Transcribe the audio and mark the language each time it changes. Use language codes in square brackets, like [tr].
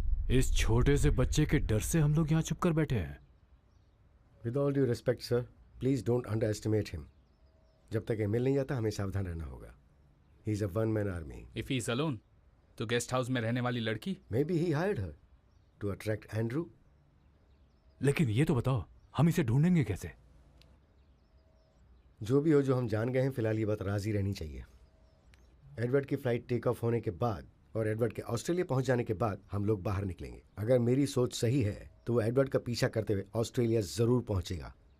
[hi] इस छोटे से बच्चे के डर से हम लोग यहाँ छुप कर बैठे हैं। [en] With all due respect, sir, please don't underestimate him. [hi] जब तक ये मिल नहीं जाता हमें सावधान रहना होगा. [en] He is a one-man army. If he is alone, [hi] तो गेस्ट हाउस में रहने वाली लड़की? [en] Maybe he hired her to attract Andrew. [hi] लेकिन ये तो बताओ, हम इसे ढूंढेंगे कैसे? जो भी हो, जो हम जान गए हैं, फिलहाल ये बात राजी रहनी चाहिए. एडवर्ड की फ्लाइट टेक ऑफ होने के बाद और एडवर्ड के ऑस्ट्रेलिया पहुंच जाने के बाद हम लोग बाहर निकलेंगे. अगर मेरी सोच सही है तो वो एडवर्ड का पीछा करते हुए ऑस्ट्रेलिया जरूर पहुंचेगा.